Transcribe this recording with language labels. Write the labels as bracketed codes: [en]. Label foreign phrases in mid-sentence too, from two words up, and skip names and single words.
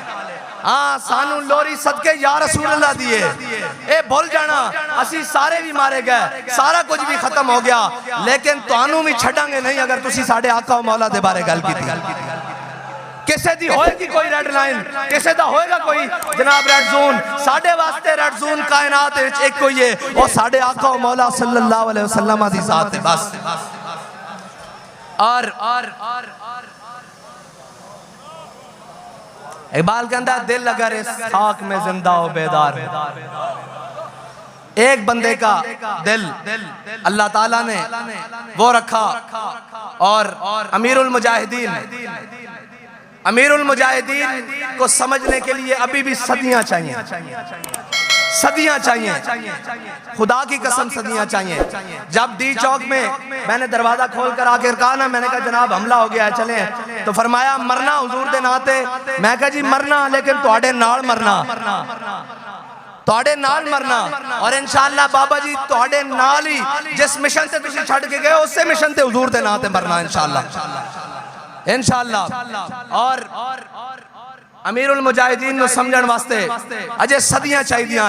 [pa] ہاں، سانوں لوری صدقے [ar] يا رسول الله [pa] دیے، اے بھل جانا اسی سارے بھی مارے گئے، سارا کچھ بھی ختم ہو گیا، لیکن تہانوں بھی چھڈاں گے نہیں اگر تسی ساڈے آقا مولا دے بارے گل کیتی. کسے دی ہوئے گی کوئی [en] red line, [pa] کسے دا ہوئے گا کوئی جناب [en] red zone, [pa] ساڈے واسطے [en] red zone [pa] کائنات وچ ایک کوئی ہے، اور ساڈے آقا مولا [ar] صلى الله عليه وسلم [pa] دی ذات ہے بس. [ur] اور اقبال کہتا ہے دل اگر اس خاک میں زندہ ہو بیدار، ایک بندے کا دل اللہ تعالی نے وہ رکھا. اور امیر المجاہدین کو سمجھنے کے لیے ابھی بھی صدیاں چاہیے، صدیاں چاہیے، خدا کی قسم صدیاں چاہیے. جب ڈی چوک میں میں نے دروازہ کھول کر آ کر کہا نا، میں نے کہا جناب حملہ ہو گیا ہے چلے، تو فرمایا مرنا [pa] حضور دے ناتے. میں کہا جی مرنا، لیکن تہاڈے نال مرنا، تہاڈے نال مرنا، اور ان شاء اللہ بابا جی تہاڈے نال ہی جس مشن سے تسی چھڈ کے گئے اسے مشن تے حضور دے ناتے مرنا ان شاء اللہ، ان شاء اللہ. اور امیر المجاہدین سمجھن واسطے اجے صدیاں چاہیے.